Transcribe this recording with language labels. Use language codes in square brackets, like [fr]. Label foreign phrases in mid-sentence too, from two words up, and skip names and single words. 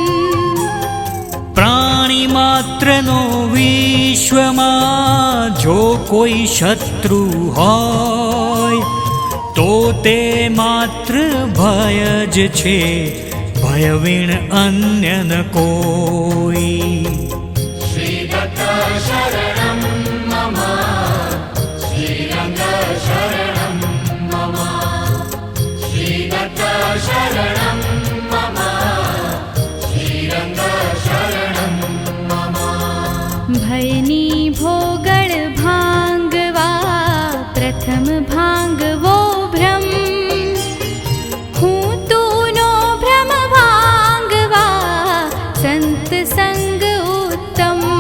[gu] પ્રાણી માત્રનો વિશ્વમાં જો કોઈ શત્રુ હોય, તો તે માત્ર ભય જ છે, ભય વિણ અન્ય ન કોઈ. [sa] श्रीदत्त शरणं मम, श्रीरङ्ग शरणं मम, श्रीदत्त शरणं मम, श्रीरङ्ग शरणं मम. [gu] ભયની ભોગળ ભાંગવા પ્રથમ ભાંગવો ભ્રમ, હું તુનો ભ્રમ ભાંગવા સંત સંગ ઉત્તમ.